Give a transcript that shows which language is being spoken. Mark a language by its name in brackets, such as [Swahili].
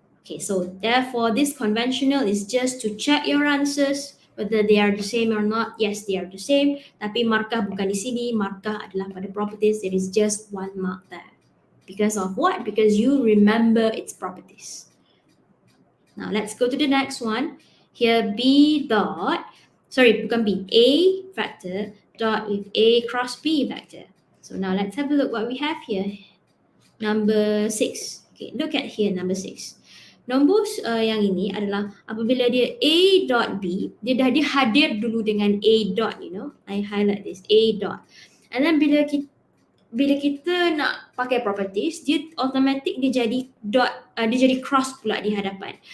[English] Okay, so therefore this conventional is just to check your answers, whether they are the same or not. Yes, they are the same. [Malay] Tapi markah bukan di sini, markah adalah pada properties. [English] There is just one mark there. Because of what? Because you remember its properties. Now let's go to the next one. Here [Malay] bukan [English] B, A vector dot with A cross B vector. So now let's have a look what we have here. Number 6. Okay, look at here number 6. [Malay] Nombor yang ini adalah apabila dia A dot B, dia hadir dulu dengan A dot, [English] I highlight this, [Malay] A dot. [English] And then [Malay] bila kita nak pakai properties, dia automatic dia jadi dot, dia jadi cross pula di hadapan.